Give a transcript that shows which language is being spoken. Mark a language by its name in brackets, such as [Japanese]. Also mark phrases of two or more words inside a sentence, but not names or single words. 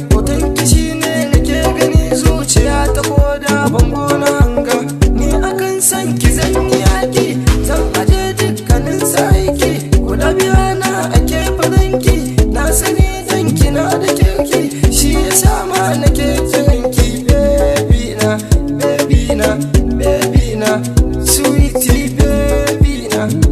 [Hausa] Hoton ki shi ne nake gani, zuciya ta, ko da bango na hanga. Ni akan san ki zan yi yaƙi, zan aje dukkanin sa aiki. Kula biya na ake farin ki, na sani zan ki na da kirki. Shi ya sa ma nake kiran ki, baby na, baby na, baby na, [English] sweetie baby [Hausa] na.